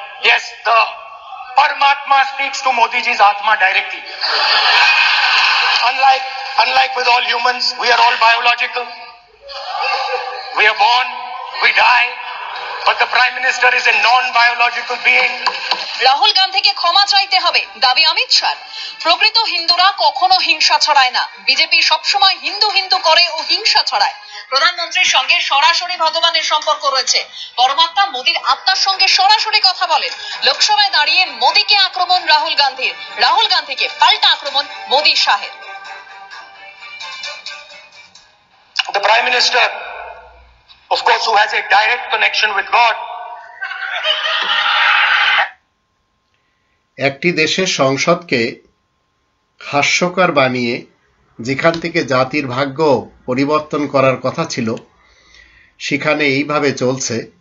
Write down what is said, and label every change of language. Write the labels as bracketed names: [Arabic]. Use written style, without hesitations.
[English] Yes, the Paramatma speaks to Modi ji's Atma directly. Unlike with all humans, we are all biological. We are born, we die, but the Prime Minister is a non-biological being. [Bangla] Rahul গান্ধীকে ক্ষমা চাইতে হবে, দাবি অমিত শাহ। প্রকৃত হিন্দুরা কখনো হিংসা ছড়ায় না, বিজেপি সবসময় হিন্দু হিন্দু করে ও হিংসা ছড়ায়। প্রধানমন্ত্রীর সঙ্গে সরাসরি ভগবানের সম্পর্ক রয়েছে, পরমাত্মা মোদির আত্মার সঙ্গে সরাসরি কথা বলেন। লোকসভায় দাঁড়িয়ে মোদিকে আক্রমণ রাহুল গান্ধীর, রাহুল গান্ধীকে পাল্টা আক্রমণ মোদি শাহের। [English] The Prime Minister, of course, who has a direct connection with God. [Bangla] একটি দেশের সংসদকে হাস্যকর বানিয়ে যেখান থেকে জাতির ভাগ্য পরিবর্তন করার কথা ছিল, সেখানে এইভাবে চলছে।